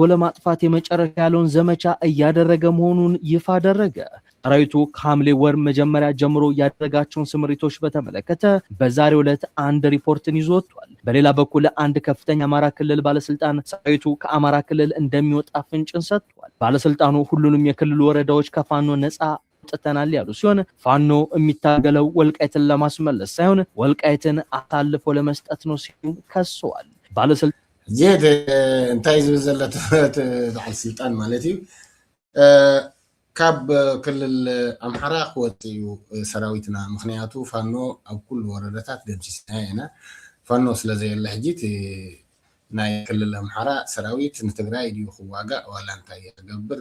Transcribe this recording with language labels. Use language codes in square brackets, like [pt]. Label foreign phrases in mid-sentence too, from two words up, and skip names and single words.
[am] ለማጥፋት የመጨረሻ ያለውን ዘመቻ እያደረገ መሆኑን ይፋ አደረገ። ሰራዊቱ ከሐምሌ ወር መጀመሪያ ጀምሮ ያደረጋቸውን ስምሪቶች በተመለከተ በዛሬው ዕለት አንድ ሪፖርትን ይዞ ወጥቷል። በሌላ በኩል አንድ ከፍተኛ አማራ ክልል ባለስልጣን ሰራዊቱ ከአማራ ክልል እንደሚወጣ ፍንጭን ሰጥቷል። ባለስልጣኑ ሁሉንም የክልሉ ወረዳዎች ከፋኖ ነፃ አውጥተናል ያሉ ሲሆን ፋኖ የሚታገለው ወልቃይትን ለማስመለስ ሳይሆን ወልቃይትን አሳልፎ ለመስጠት ነው ሲሉ ከሰዋል። ባለስልጣን [ti] ዜድ እንታይ ዝብል ዘለት በዓል ስልጣን ማለት እዩ ካብ ክልል ኣምሓራ ክወፅዩ ሰራዊትና ምክንያቱ ፋኖ ኣብ ኩሉ ወረዳታት ደምሲስና ኢና ፋኖ ስለዘየለ ሕጂት ናይ ክልል ኣምሓራ ሰራዊት ንትግራይ ድዩ ክዋጋእ ዋላ እንታይ ይገብር